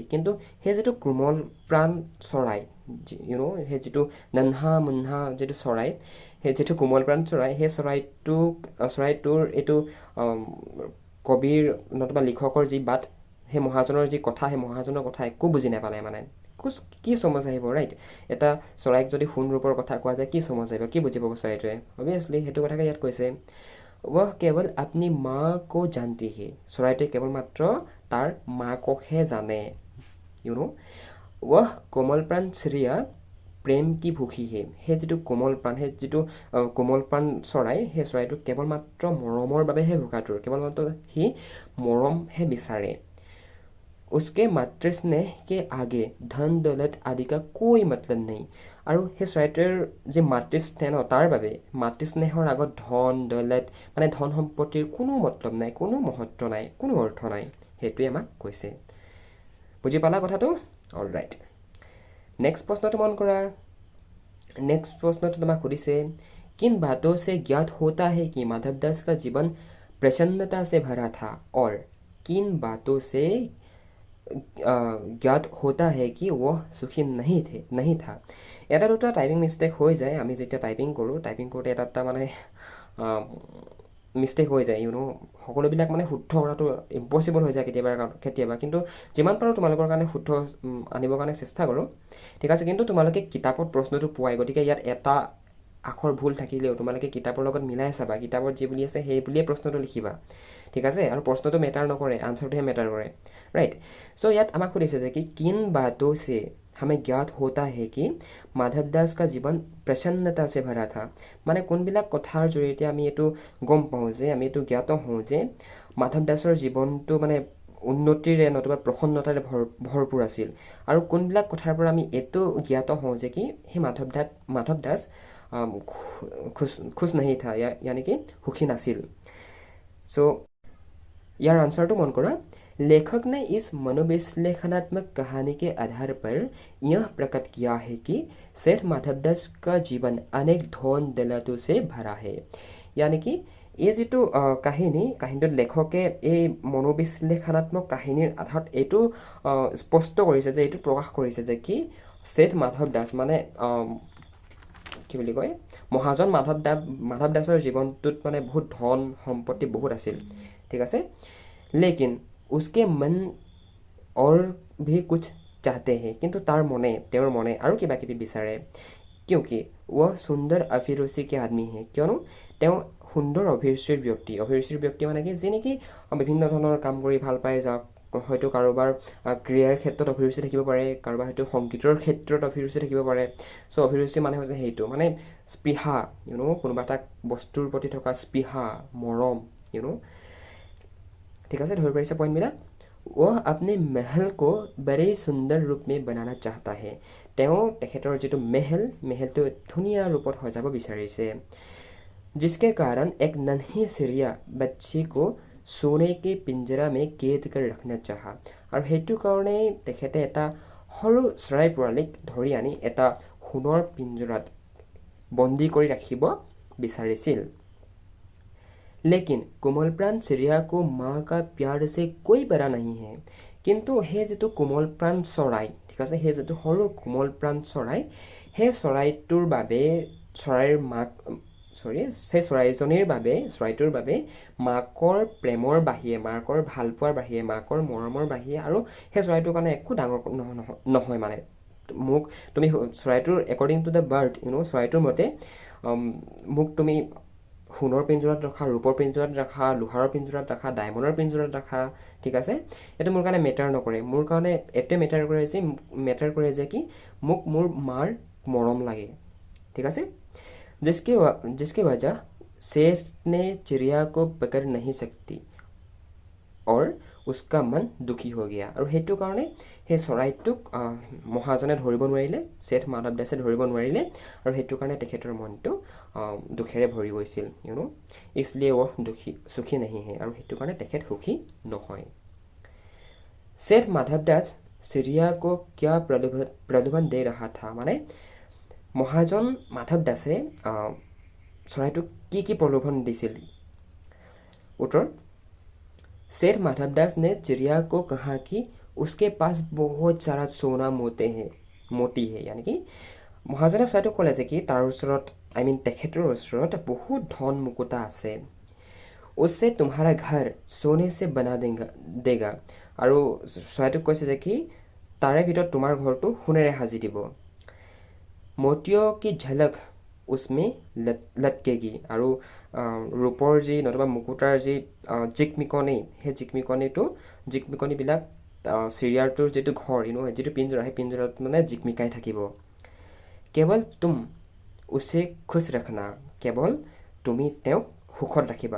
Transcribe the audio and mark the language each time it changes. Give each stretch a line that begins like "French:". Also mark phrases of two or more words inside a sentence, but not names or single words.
Assamese: কিন্তু সেই যিটো কোমল প্ৰাণ চৰাই, সেই যিটো নন্হা মুন্হা যিটো চৰাই, সেই যিটো কোমল প্ৰাণ চৰাই, সেই চৰাইটোৰ এইটো কবিৰ নতুবা লিখকৰ যি বাট, সেই মহাজনৰ যি কথা, সেই মহাজনৰ কথা একো বুজি নাপালে মানে। কি সমজ আহিব, ৰাইট? এটা চৰাইক যদি সোণ ৰূপৰ কথা কোৱা যায়, কি সমজ আহিব, কি বুজি পাব চৰাইটোৱে? অভিয়াছলি সেইটো কথাকে ইয়াত কৈছে।
Hindi: वह केवल अपनी माँ को जानती है।
Assamese: চৰাইটোৱে কেৱল মাত্ৰ তাৰ মাককহে জানে।
Hindi: वह कोमल प्राण चिड़िया प्रेम की भूखी है।
Assamese: সেই যিটো কোমল প্ৰাণ, সেই যিটো কোমল প্ৰাণ চৰাই, সেই চৰাইটো কেৱল মাত্ৰ মৰমৰ বাবেহে ভোকাটোৰ, কেৱল মাত্ৰ সি মৰমহে বিচাৰে।
Hindi: उसके मातृ स्नेह के आगे धन दौलत आदि का कोई मतलब नहीं।
Assamese: আৰু সেই চৰাইটোৰ যি মাতৃস্নেহ, তাৰ বাবে মাতৃস্নেহৰ আগত ধন দৌলত মানে ধন সম্পত্তিৰ কোনো মতলব নাই, কোনো মহত্ব নাই, কোনো অৰ্থ নাই, সেইটোৱে আমাক কৈছে। বুজি পালা কথাটো?
English: all right,
Assamese: নেক্সট প্ৰশ্নটো মন কৰা। নেক্সট প্ৰশ্নটো তোমাক সুধিছে,
Hindi: किन बातों से ज्ञात होता है कि माधवदास का जीवन प्रसन्नता से भरा था, और किन बातों से ज्ञात होता है कि वह सुखी नहीं था।
Assamese: এটা দুটা
English: typing mistake
Assamese: হৈ যায়। আমি যেতিয়া টাইপিং কৰোঁতে এটা মানে মিষ্টেক হৈ যায়, সকলোবিলাক মানে শুদ্ধ কৰাটো ইম্পচিবল হৈ যায় কেতিয়াবা, কিন্তু যিমান পাৰোঁ তোমালোকৰ কাৰণে শুদ্ধ আনিবৰ কাৰণে চেষ্টা কৰোঁ, ঠিক আছে। কিন্তু তোমালোকে কিতাপত প্ৰশ্নটো পোৱাই, গতিকে ইয়াত এটা আখৰ ভুল থাকিলেও তোমালোকে কিতাপৰ লগত মিলাই চাবা, কিতাপত যি বুলি আছে সেই বুলিয়ে প্ৰশ্নটো লিখিবা, ঠিক আছে। আৰু প্ৰশ্নটো মেটাৰ নকৰে, আনচাৰটোহে মেটাৰ কৰে, ৰাইট। চ' ইয়াত আমাক সুধিছে যে কি
Hindi: किन बातों से हमें ज्ञात होता है कि माधवदास का जीवन प्रसन्नता से भरा था।
Assamese: মানে কোনবিলাক কথাৰ জৰিয়তে আমি এইটো গম পাওঁ যে, আমি এইটো জ্ঞাত হওঁ যে মাধৱ দাসৰ জীৱনটো মানে উন্নতিৰে নতুবা প্ৰসন্নতাৰে ভৰপূৰ আছিল। আৰু কোনবিলাক কথাৰ পৰা আমি এইটো জ্ঞাত হওঁ যে কি সেই মাধৱ দাস
Hindi: खुश नहीं था, यानी कि
Assamese: সুখী নাছিল। চ' ইয়াৰ আনচাৰটো মন কৰা।
Hindi: लेखक ने इस मनोविश्लेषणात्मक कहानी के आधार पर यह प्रकट किया है कि सेठ माधवदास का जीवन अनेक धन दौलतों से भरा है। यानी कि
Assamese: এই যিটো কাহিনীটোত লেখকে এই মনোবিশ্লেষণাত্মক কাহিনীৰ আধাৰত এইটো স্পষ্ট কৰিছে যে, এইটো প্ৰকাশ কৰিছে যে কি শেঠ মাধৱ দাস মানে কি বুলি কয়, মহাজন মাধৱ দাসৰ জীৱনটোত মানে বহুত ধন সম্পত্তি বহুত আছিল, ঠিক আছে।
Hindi: लेकिन उसके मन और भी कुछ चाहते हैं,
Assamese: কিন্তু তেওঁৰ মনে আৰু কিবা কিবি বিচাৰে।
Hindi: क्योंकि वह सुंदर अभिरुचि के आदमी है,
Assamese: কিয়নো তেওঁ সুন্দৰ অভিৰুচিৰ ব্যক্তি মানে কি, যি নেকি বিভিন্ন ধৰণৰ কাম কৰি ভাল পায়, যাওক হয়তো কাৰোবাৰ ক্ৰীড়াৰ ক্ষেত্ৰত অভিৰুচি থাকিব পাৰে, কাৰোবাৰ হয়তো সংগীতৰ ক্ষেত্ৰত অভিৰুচি থাকিব পাৰে। চ' অভিৰুচি মানে হৈছে সেইটো, মানে স্পৃহা, কোনোবা এটা বস্তুৰ প্ৰতি থকা স্পৃহা, মৰম, ঠিক আছে, ধৰি পাৰিছে পইণ্টবিলাক।
Hindi: वह अपने महल को बड़े सुंदर रूप में बनाना चाहता है।
Assamese: তেখেতৰ যিটো মেহেলটো ধুনীয়া ৰূপত সজাব বিচাৰিছে।
Hindi: जिसके कारण एक नन्ही चिड़िया बच्ची को सोने के पिंजरा में कैद कर रखना चाहा।
Assamese: আৰু সেইটো কাৰণে তেখেতে এটা সৰু চৰাই পোৱালীক ধৰি আনি এটা সোণৰ পিঞ্জৰাত বন্দী কৰি ৰাখিব বিচাৰিছিল।
Hindi: लेकिन कोमलप्राण चिड़िया को माँ का प्यार से कोई बड़ा नहीं है।
Assamese: কিন্তু সেই যিটো কোমলপ্ৰাণ চৰাই, ঠিক আছে, সেই যিটো সৰু কোমলপ্ৰাণ চৰাই, সেই চৰাইটোৰ বাবে সেই চৰাইটোৰ বাবে মাকৰ প্ৰেমৰ বাহিৰে, মাকৰ ভালপোৱাৰ বাহিৰে, মাকৰ মৰমৰ বাহিৰে আৰু সেই চৰাইটোৰ কাৰণে একো ডাঙৰ নহয়। মানে মোক তুমি চৰাইটোৰ
English: according to the bird,
Assamese: চৰাইটোৰ মতে মোক তুমি সোণৰ পিঞ্জৰাত ৰখা, ৰূপৰ পিঞ্জৰাত ৰখা, লোহাৰৰ পিঞ্জৰাত ৰখা, ডায়মণ্ডৰ পিঞ্জৰাত ৰখা, ঠিক আছে, এইটো মোৰ কাৰণে মেটাৰ নকৰে। মোৰ কাৰণে এইটোৱে মেটাৰ কৰে যে কি মোক মোৰ মাৰ মৰম লাগে, ঠিক আছে।
Hindi: जिसकी वजह शेष ने चिड़िया को पकड़ नहीं सकती और उसका मन दुखी हो गया।
Assamese: আৰু সেইটো কাৰণে সেই চৰাইটোক মহাজনে ধৰিব নোৱাৰিলে, শেঠ মাধৱ দাসে ধৰিব নোৱাৰিলে, আৰু সেইটো কাৰণে তেখেতৰ মনটো দুখেৰে ভৰি গৈছিল।
Hindi: इसलिए वह सुखी नहीं है,
Assamese: আৰু সেইটো কাৰণে তেখেত সুখী নহয়।
Hindi: सेठ माधव दास चिड़िया को क्या प्रलोभन दे रहा था।
Assamese: মানে মহাজন মাধৱ দাসে চৰাইটোক কি প্ৰলোভন দিছিল?
Hindi: उत्तर, शेठ माधव दास ने चिड़िया को कहा कि उसके पास बहुत सारा सोना मोती है। यानी कि
Assamese: মহাজনে চৰাইটোক ক'লে যে কি তাৰ ওচৰত তেখেতৰ ওচৰত বহুত ধন মুকুতা আছে।
Hindi: उससे तुम्हारा घर सोने से बना देगा।
Assamese: আৰু চৰাইটোক কৈছে যে কি তাৰে ভিতৰত তোমাৰ ঘৰটো সোণেৰে সাজি দিব।
Hindi: मोतियों की झलक उसमें लटकेगी।
Assamese: আৰু ৰূপৰ যি নতুবা মুকুতাৰ যি জিকমিকনি, সেই জিকমিকনিবিলাক চিৰিয়াৰটোৰ যিটো ঘৰ, যিটো পিঞ্জৰা, সেই পিঞ্জৰাত মানে জিকমিকাই থাকিব।
Hindi: केवल तुम उसे खुश रखना,
Assamese: কেৱল তুমি তেওঁক সুখত ৰাখিবা।